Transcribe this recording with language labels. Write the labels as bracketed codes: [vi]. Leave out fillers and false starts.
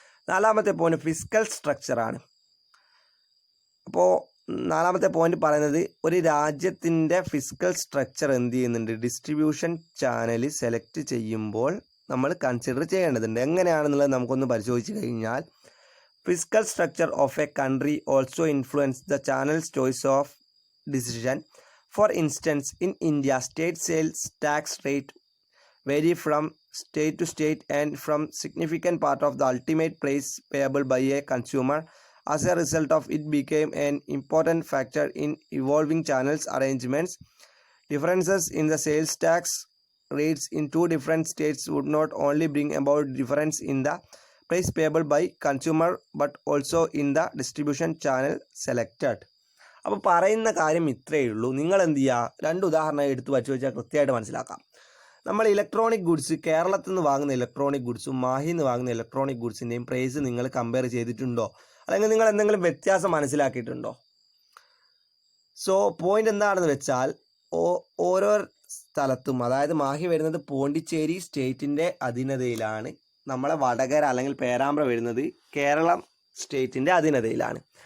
[ml] നാലാമത്തെ point physical സ്ട്രക്ചറാണ്. അപ്പോൾ നാലാമത്തെ പോയിന്റ് പറയുന്നത്, ഒരു രാജ്യത്തിൻ്റെ ഫിസിക്കൽ സ്ട്രക്ചർ എന്ത് ചെയ്യുന്നുണ്ട്, ഡിസ്ട്രിബ്യൂഷൻ ചാനൽ സെലക്ട് ചെയ്യുമ്പോൾ നമ്മൾ കൺസിഡർ ചെയ്യേണ്ടതുണ്ട്. എങ്ങനെയാണെന്നുള്ളത് നമുക്കൊന്ന് പരിശോധിച്ച് കഴിഞ്ഞാൽ, [en] Physical structure of a country also influence the channels choice of decision. For instance, in India state sales tax rate vary from state to state and from significant part of the ultimate price payable by a consumer. As a result of it became an important factor in evolving channels arrangements. Differences in the sales tax rates in two different states would not only bring about difference in the price payable by consumer but also in the distribution channel selected. [ml] അപ്പോൾ പറയുന്ന കാര്യം ഇത്രയേ ഉള്ളൂ. നിങ്ങൾ എന്ത് ചെയ്യുക, 2 ഉദാഹരണം എടുത്ത് വച്ച് വെച്ചാൽ കൃത്യമായിട്ട് മനസ്സിലാക്കാം. നമ്മൾ ഇലക്ട്രോണിക് ഗുഡ്സ്, കേരളത്തിൽ നിന്ന് വാങ്ങുന്ന ഇലക്ട്രോണിക് ഗുഡ്സും മാഹിയിൽ നിന്ന് വാങ്ങുന്ന ഇലക്ട്രോണിക് ഗുഡ്സിൻ്റെയും പ്രൈസ് നിങ്ങൾ കമ്പയർ ചെയ്തിട്ടുണ്ടോ, അല്ലെങ്കിൽ നിങ്ങൾ എന്തെങ്കിലും വ്യത്യാസം മനസ്സിലാക്കിയിട്ടുണ്ടോ? സോ പോയിന്റ് എന്താണെന്ന് വെച്ചാൽ ഓരോ സ്ഥലത്തും, അതായത് മാഹി വരുന്നത് പോണ്ടിച്ചേരി സ്റ്റേറ്റിൻ്റെ അധീനതയിലാണ്, നമ്മളെ വടകര അല്ലെങ്കിൽ പേരാമ്പ്ര വരുന്നത് കേരളം സ്റ്റേറ്റിൻ്റെ അധീനതയിലാണ്.